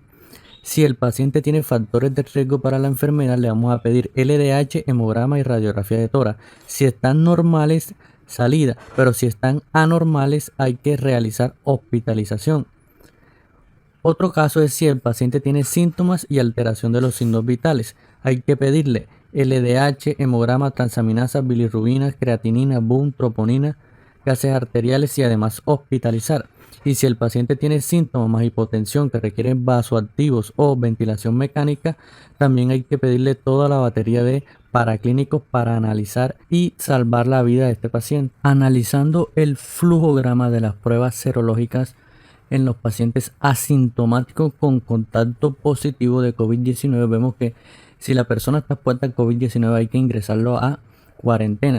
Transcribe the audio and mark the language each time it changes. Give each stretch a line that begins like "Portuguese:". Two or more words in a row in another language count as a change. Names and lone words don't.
Spanish: Si el paciente tiene factores de riesgo para la enfermedad, le vamos a pedir LDH, hemograma y radiografía de tórax. Si están normales, salida, pero si están anormales, hay que realizar hospitalización. Otro caso es si el paciente tiene síntomas y alteración de los signos vitales. Hay que pedirle LDH, hemograma, transaminasas, bilirrubinas, creatinina, BUN, troponina, gases arteriales y además hospitalizar. Y si el paciente tiene síntomas más hipotensión que requieren vasoactivos o ventilación mecánica, también hay que pedirle toda la batería de paraclínicos para analizar y salvar la vida de este paciente. Analizando el flujograma de las pruebas serológicas en los pacientes asintomáticos con contacto positivo de COVID-19, vemos que si la persona está expuesta al COVID-19 hay que ingresarlo a cuarentena.